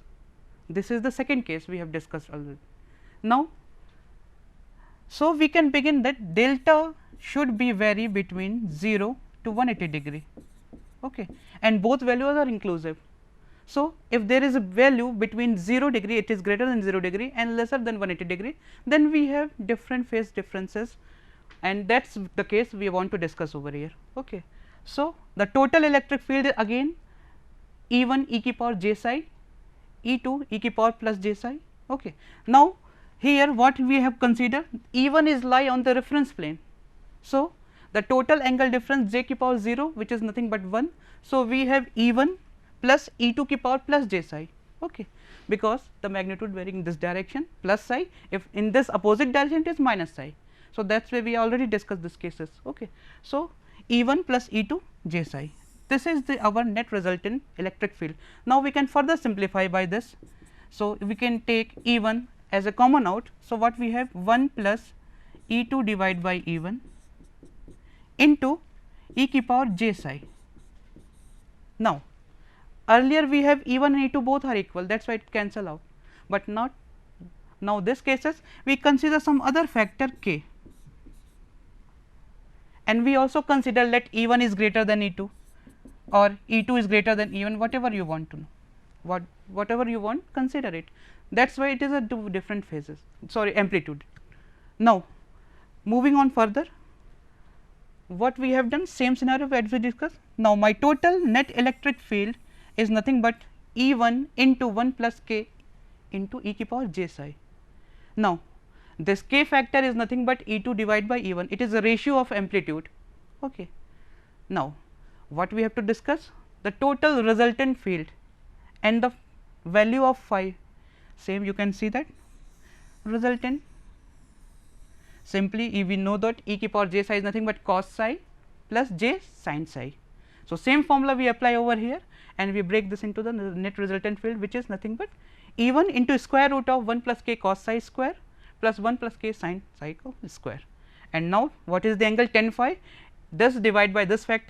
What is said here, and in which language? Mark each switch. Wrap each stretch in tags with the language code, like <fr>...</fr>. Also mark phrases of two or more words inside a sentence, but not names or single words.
<en>This is the second case we have discussed already. Now, so we can begin that delta should be vary between 0 to 180 degree, okay, and both values are inclusive. So, if there is a value between 0 degree, it is greater than 0 degree and lesser than 180 degree, then we have different phase differences, and that is the case we want to discuss over here. Okay. So, the total electric field again E 1 e ki power j psi, E 2 e ki power plus j psi. Okay. Now, here what we have considered, E 1 is lie on the reference plane. So, the total angle difference j ki power 0, which is nothing but 1. So, we have E 1 plus E 2 ki power plus j psi, okay, because the magnitude varying in this direction plus psi, if in this opposite direction it is minus psi. So, that is why we already discussed these cases. Okay. So, E 1 plus E 2 j psi, this is the our net resultant electric field. Now, we can further simplify by this. So, we can take E 1 as a common out. So, what we have 1 plus E 2 divided by E 1 into e ki power j psi. Now, earlier we have E 1 and E 2 both are equal, that is why it cancel out, but not now. This cases we consider some other factor k, and we also consider let E 1 is greater than E 2 or E 2 is greater than E 1, whatever you want to know, whatever you want, consider it. That is why it is a two different phases, sorry, amplitude. Now, moving on further, what we have done, same scenario as we discussed. Now, my total net electric field is nothing but E 1 into 1 plus k into e ki power j psi. Now, this k factor is nothing but E 2 divided by E 1, it is a ratio of amplitude. Okay. Now, what we have to discuss, the total resultant field and the value of phi, same you can see that resultant, simply we know that e ki power j psi is nothing but cos psi plus j sin psi. So, same formula we apply over here and we break this into the net resultant field, which is nothing but E 1 into square root of 1 plus k cos psi square plus 1 plus k sin psi square. And now, what is the angle tan phi? This divide by this factor.</en>